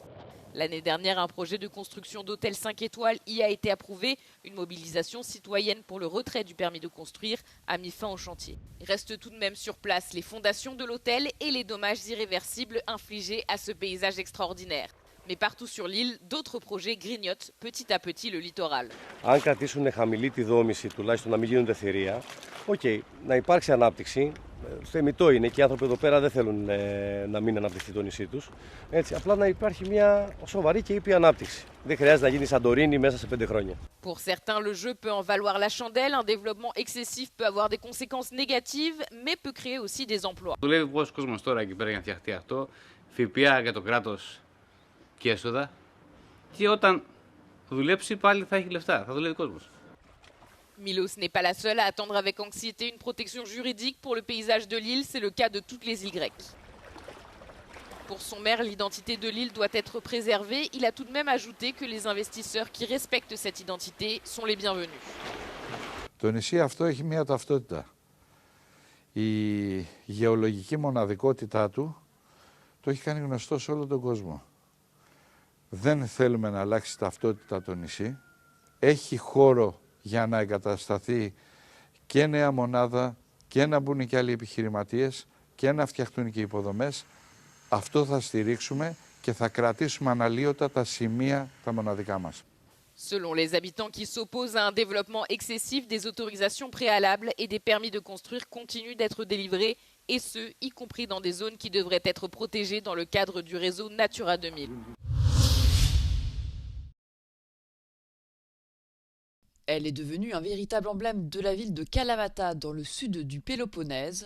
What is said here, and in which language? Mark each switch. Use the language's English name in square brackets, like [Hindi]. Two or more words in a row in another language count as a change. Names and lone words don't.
[French] L'année dernière, un projet de construction d'hôtel 5 étoiles y a été approuvé. Une mobilisation citoyenne pour le retrait du permis de construire a mis fin au chantier. Il reste tout de même sur place les fondations de l'hôtel et les dommages irréversibles infligés à ce paysage extraordinaire. Mais partout sur l'île, d'autres projets grignotent petit à petit le littoral. [Greek] Αν κρατήσουν χαμηλή τη δόμηση, τουλάχιστον να μην γίνονται θηρία, να υπάρξει ανάπτυξη. Θεμιτό είναι και οι άνθρωποι εδώ πέρα δεν θέλουν να μην αναπτυχθεί το νησί τους. Έτσι, απλά να υπάρχει μια σοβαρή και ήπια ανάπτυξη. Δεν χρειάζεται να γίνει Σαντορίνη μέσα σε 5 χρόνια. [French] Pour certains, le jeu peut en valoir la chandelle. Un développement excessif peut avoir des conséquences négatives, mais peut créer aussi des emplois. [Greek] Δουλεύει πόσος κόσμος τώρα εκεί πέρα για να φτιαχτεί αυτό, ΦΠΑ για το κράτος και έσοδα. Και όταν δουλέψει πάλι θα έχει λεφτά, θα δουλεύει κόσμος. [French] Milos n'est pas la seule à attendre avec anxiété une protection juridique pour le paysage de l'île, c'est le cas de toutes les îles grecques. Pour son maire, l'identité de l'île doit être préservée. Il a tout de même ajouté que les investisseurs qui respectent cette identité sont les bienvenus. [Greek] Το νησί αυτό έχει μια ταυτότητα. Η γεωλογική μοναδικότητά του το έχει κάνει γνωστό σε όλο τον κόσμο. Δεν θέλουμε να αλλάξει ταυτότητα το νησί. Έχει χώρο για να εγκατασταθεί και νέα μονάδα και να μπουν και άλλοι επιχειρηματίες και να φτιαχτούν και υποδομές. Αυτό θα στηρίξουμε και θα κρατήσουμε αναλύωτα τα σημεία τα μοναδικά μας. [French] Selon les habitants qui s'opposent à un développement excessif, des autorisations préalables et des permis de construire continuent d'être délivrés, et ce, y compris dans des zones qui devraient être protégées dans le cadre du réseau Natura 2000. Elle est devenue un véritable emblème de la ville de Kalamata dans le sud du Péloponnèse.